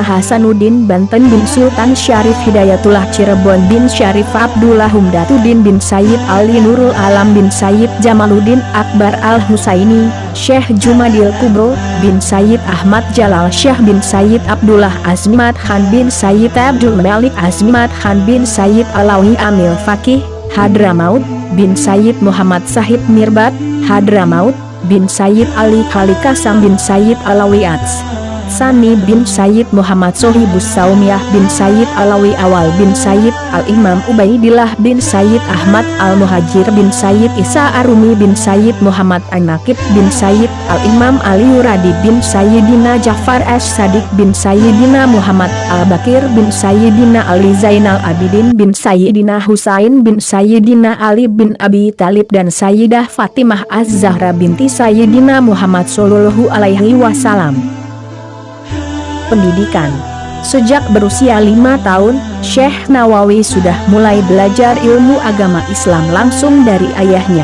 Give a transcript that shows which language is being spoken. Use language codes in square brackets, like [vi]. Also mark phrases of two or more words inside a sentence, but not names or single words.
[id] Hasanuddin Banten bin Sultan Syarif Hidayatullah Cirebon bin Syarif Abdullah Humdatuddin bin Sayyid Ali Nurul Alam bin Sayyid Jamaluddin Akbar Al-Husaini, Syekh Jumadil Kubro bin Sayyid Ahmad Jalal Syekh bin Sayyid Abdullah Azmat Khan bin Sayyid Abdul Malik Azmat Khan bin Sayyid Alawi Amil Fakih, Hadramaut bin Sayyid Muhammad Sahib Mirbat, Hadramaut bin Sayyid Ali Khalikasam bin Sayyid Alawi Ats Sani bin Sayyid Muhammad Sohibus Saumiyah bin Sayyid Alawi Awal bin Sayyid Al-Imam Ubaidillah bin Sayyid Ahmad Al-Muhajir bin Sayyid Isa Arumi bin Sayyid Muhammad An-Nakib bin Sayyid Al-Imam Ali Uradi bin Sayyidina Ja'far As-Sadiq bin Sayyidina Muhammad Al-Bakir bin Sayyidina Ali Zainal Abidin bin Sayyidina Husain bin Sayyidina Ali bin Abi Talib dan Sayyidah Fatimah Az-Zahra binti Sayyidina Muhammad [ar] Shallallahu Alaihi Wasallam. [id] Pendidikan. Sejak berusia 5 tahun, Syekh Nawawi sudah mulai belajar ilmu agama Islam langsung dari ayahnya.